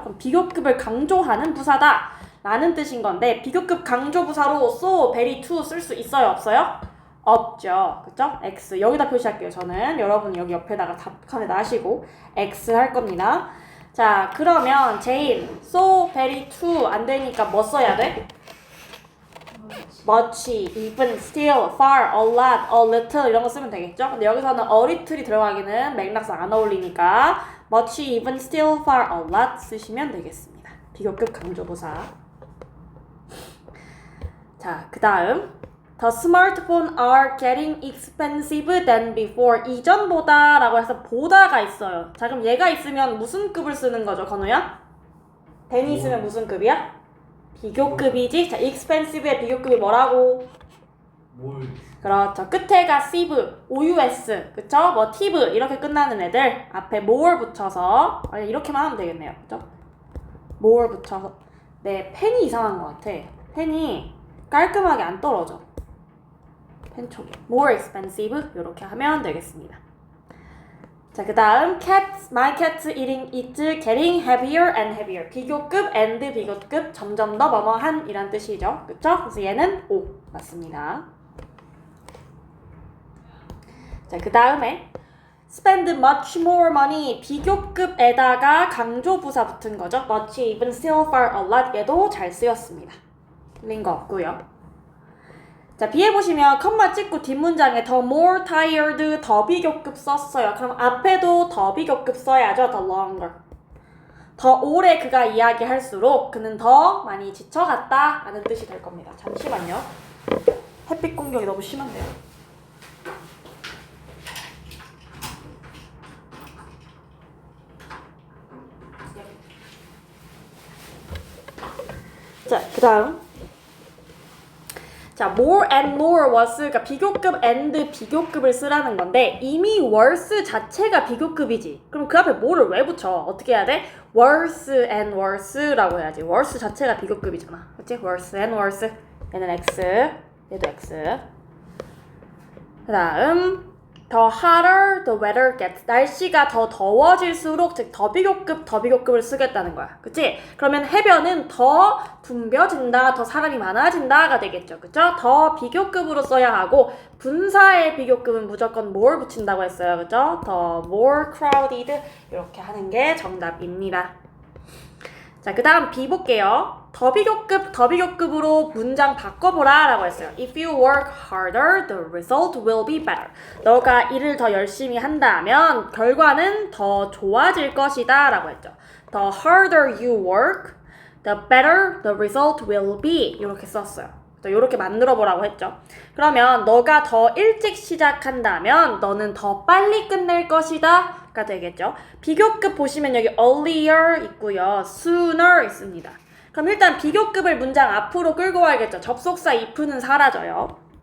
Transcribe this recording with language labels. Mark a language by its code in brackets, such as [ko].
[ko] 그럼 비교급을 강조하는 부사다 라는 뜻인 건데 비교급 강조 부사로 so, very to 쓸 수 있어요? 없어요? 없죠. 그쵸? X. 여기다 표시할게요. 저는 여러분 여기 옆에다가 답칸에다 하시고 X 할 겁니다. 자, 그러면 제인, so, very, to 안 되니까 뭐 써야 돼? much, even, still, far, a lot, a little 이런 거 쓰면 되겠죠? 근데 여기서는 a little이 들어가기는 맥락상 안 어울리니까 much, even, still, far, a lot 쓰시면 되겠습니다. 비교급 강조부사. 자, 그 다음 [en] The smartphones are getting expensive than before. [ko] 이전보다 라고 해서 보다가 있어요. 자, 그럼 얘가 있으면 무슨 급을 쓰는 거죠, 건우야? than이 있으면 무슨 급이야? 비교급이지? 자, expensive의 비교급이 뭐라고? 뭘? 그렇죠. 끝에가 sive, OUS, 그쵸? 뭐 tive 이렇게 끝나는 애들 앞에 more 붙여서 이렇게만 하면 되겠네요. 그쵸? more 붙여서 네, 펜이 이상한 것 같아. 펜이 깔끔하게 안 떨어져. 펜 촉이 more expensive 이렇게 하면 되겠습니다. 자, 그 다음 [en] my cat's eating is getting heavier and heavier. [ko] 비교급 and 비교급 점점 더 뭐뭐한 이란 뜻이죠. 그쵸? 그래서 얘는 O 맞습니다. 자, 그 다음에 [en] spend much more money. [ko] 비교급에다가 강조부사 붙은 거죠. much, even, still, far, a lot 얘도 잘 쓰였습니다. 틀린 거 없고요. 자, B에 보시면 컴마 찍고 뒷문장에 더 more tired, 더 비교급 썼어요. 그럼 앞에도 더 비교급 써야죠. 더 longer. 더 오래 그가 이야기할수록 그는 더 많이 지쳐갔다 라는 뜻이 될 겁니다. 잠시만요. 햇빛 공격이 너무 심한데요. 자, 그 다음 자, more and more was, 그러니까 비교급 and 비교급을 쓰라는 건데 이미 worse 자체가 비교급이지. 그럼 그 앞에 more를 왜 붙여? 어떻게 해야 돼? worse and worse라고 해야지. worse 자체가 비교급이잖아. 그치? worse and worse. 얘는 X, 얘도 X. 그 다음 [en] the hotter the weather gets. [ko] 날씨가 더 더워질수록 즉 더 비교급을 쓰겠다는 거야. 그치? 그러면 해변은 더 붐벼진다, 더 사람이 많아진다가 되겠죠. 그쵸? 더 비교급으로 써야 하고 분사의 비교급은 무조건 more 붙인다고 했어요. 그쵸? 더 more crowded 이렇게 하는 게 정답입니다. 자, 그 다음 B 볼게요. 더 비교급으로 문장 바꿔보라 라고 했어요. [en] If you work harder, the result will be better. [ko] 너가 일을 더 열심히 한다면 결과는 더 좋아질 것이다 라고 했죠. [en] The harder you work, the better the result will be. [ko] 이렇게 썼어요. 이렇게 만들어 보라고 했죠. 그러면 너가 더 일찍 시작한다면 너는 더 빨리 끝낼 것이다 가 되겠죠. 비교급 보시면 여기 earlier 있고요. sooner 있습니다. 그럼 일단 비교급을 문장 앞으로 끌고 와야겠죠. 접속사 if는 사라져요.